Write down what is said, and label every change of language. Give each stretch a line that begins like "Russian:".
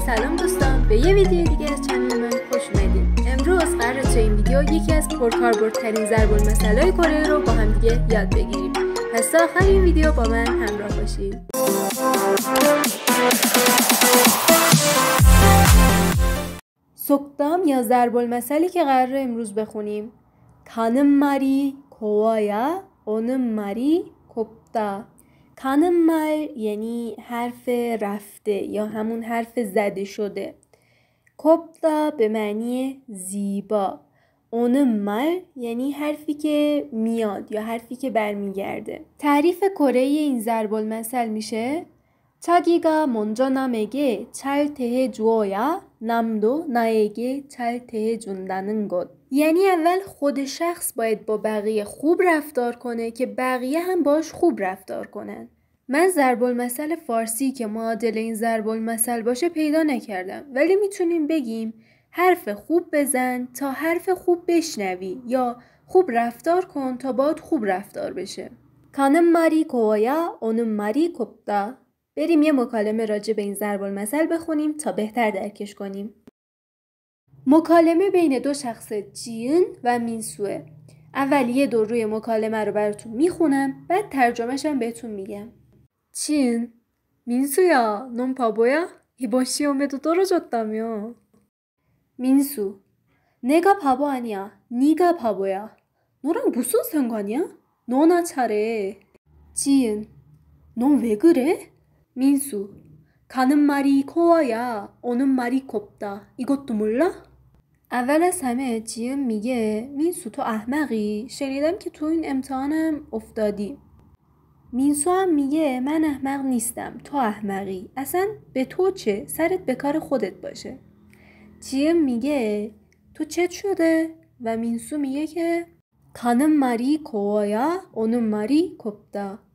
Persian: سلام دوستان، به یه ویدیو دیگه از چنل من خوش اومدید. امروز قراره تو این ویدیو یکی از پرکاربردترین ضرب‌المثل‌های کره رو با هم دیگه یاد بگیریم. پس تا آخر این ویدیو با من همراه باشید. 속담 یا ضرب‌المثلی که قراره امروز بخونیم:
Korean: 가는 말이 고와야 오는 말이 곱다.
Persian: 가는 말 یعنی حرف رفته یا همون حرف زده شده. 곱다 به معنی زیبا. 오는 말 یعنی حرفی که میاد یا حرفی که برمیگرده. تعریف کره این ضرب‌المثل میشه:
Korean: 자기가 먼저 남에게 잘 대해주어야 남도 나에게 잘 대해준다는 것.
Persian: یعنی اول خود شخص باید با بقیه خوب رفتار کنه که بقیه هم باش خوب رفتار کنن. من ضرب‌المثل فارسی که معادل این ضرب‌المثل باشه پیدا نکردم، ولی میتونیم بگیم حرف خوب بزن تا حرف خوب بشنوی یا خوب رفتار کن تا باید خوب رفتار بشه.
Korean: 가는 말이 고와야 오는 말이 곱다.
Persian: بریم یه مکالمه راجع به این ضرب‌المثل بخونیم تا بهتر درکش کنیم. مکالمه بین دو شخص جیون و مینسوه. اول یه دور روی مکالمه رو براتون میخونم، بعد ترجمه‌ش هم بهتون میگم.
Korean: جیون: 민수야, 넌 바보야? 이번 시험에도 떨어졌다며. 민수: 내가 바보 아니야. 네가 바보야. 너랑 무슨 상관이야? 너나 잘해. 지은: 넌 왜 그래? 민수: 가는 말이 고와야 오는 말이 곱다. 이것도 몰라?
Persian: اول از همه جیون میگه مینسو تو احمقی؟ شنیدم که تو این امتحانم افتادی. مینسو هم میگه من احمق نیستم، تو احمقی. اصلا به تو چه؟ سرت به کار خودت باشه. جیون میگه تو چت شده؟ و مینسو میگه که
Korean: 가는 말이 고와야 오는 말이 곱다.